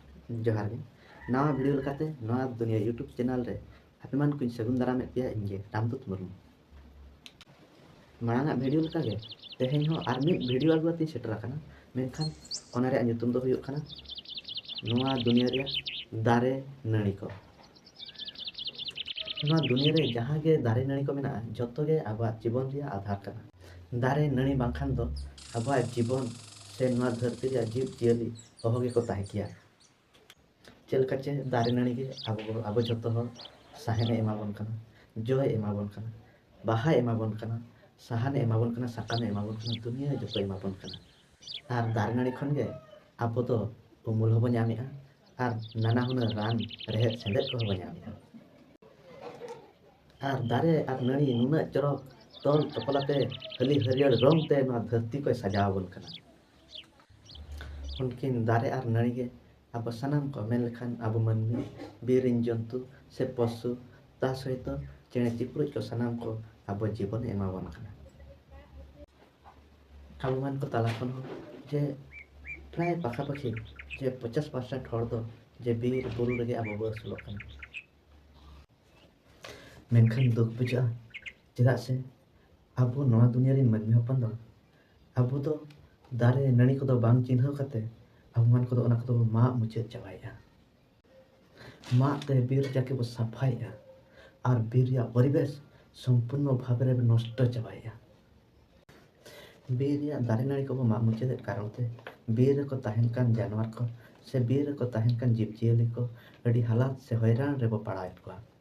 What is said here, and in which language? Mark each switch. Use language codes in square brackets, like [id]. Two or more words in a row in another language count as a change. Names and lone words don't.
[sat] जोहार गे नवा भिडियो लेकाते नवा दुनिया यूट्यूब चैनल रे आपे मान कुछ सगुन दाराम पे इनगे रामदूत मुर्मू मांगा भिडियो लेका गे तेहेन हो आर मिड भिडियो आगुआती सेटर आकना मेनखान ओना रे nyutum दो हुयुग खाना नवा दुनिया रे दारे नाड़ी को नवा दुनिया रे जहां गे दारे नाड़ी को मेना जतो गे आबा जीवन रे आधार कना दारे नाड़ी बांखान दो आबा जीवन से नवा धरती रे जीव जियली ओहोगे को ताहे किया चलका चे दारे नाड़ी के अब जो साहेने एमाबन कना जोय एमाबन कना बाहा एमाबन कना साहाने एमाबन कना साकाने एमाबन कना दुनिया जो एमाबन कना आर दारे नाड़ी खन गे अब तो उमुल होबो ᱧᱟᱢᱮᱜᱼᱟ आर नाना हुनार रान रेहेद सेंदेद को होबो ᱧᱟᱢᱮᱜᱼᱟ आर दारे आर नाड़ी नुना चरक तोल तपलाते हली हरियर रंग ते नवा धरती को सजावबन कना उनकिन दारे आर नाड़ी गे अब सानाम को मेन लेखान अब मनमी बीरिन जंतु से पशु ता सहित चेणे चिपरुज को सानाम को अब जीवन एमाबन कना अब मान को ताला खन जे प्राय पाखापाखि जे 50% हर दो जे बीर बुरु रेगे अब बसुलो कना मेनखान दुख बुझा चेदा से अब नवा दुनिया रे मनमी हपन दो अब तो दारे नाड़ी को बांग चिन्ह काते अब मान को ओना को मा मुचाद चाबाया मा ते बीर जाके बो साफाया और बीर या परिवेश संपूर्ण भाव रे नष्ट चाबाया बीर या दारे नाड़ी को मा मुचाद कारण ते बीर को ताहेन कान जानवर को से बीर को ताहेन कान जीव जियली को अड़ी हालात से हैरान रे बो पड़ाएत को